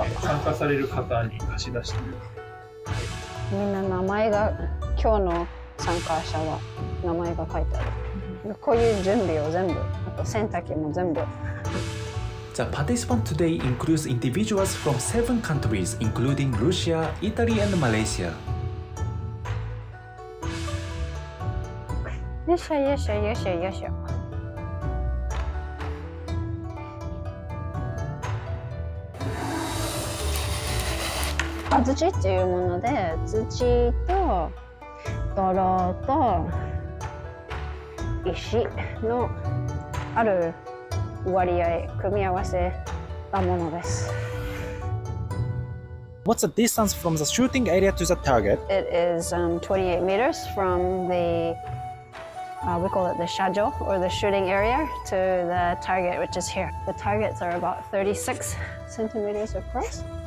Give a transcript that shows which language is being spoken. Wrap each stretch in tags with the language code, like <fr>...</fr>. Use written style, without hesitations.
<ja>参加される方に貸し出している。みんな名前が、今日の参加者は名前が書いてある。こういう準備を全部、あと洗濯機も全部。</ja> <en>The participant today includes individuals from 7 countries, including Russia, Italy, and Malaysia.</en> <ja>よいしょよいしょよいしょよいしょ。土っていうもので、土と泥と石のある割合、組み合わせたものです。</ja> <en>What's the distance from the shooting area to the target? It is 28 meters from the we call it the shajo, or the shooting area, to the target, which is here. The targets are about 36 centimeters across.</en>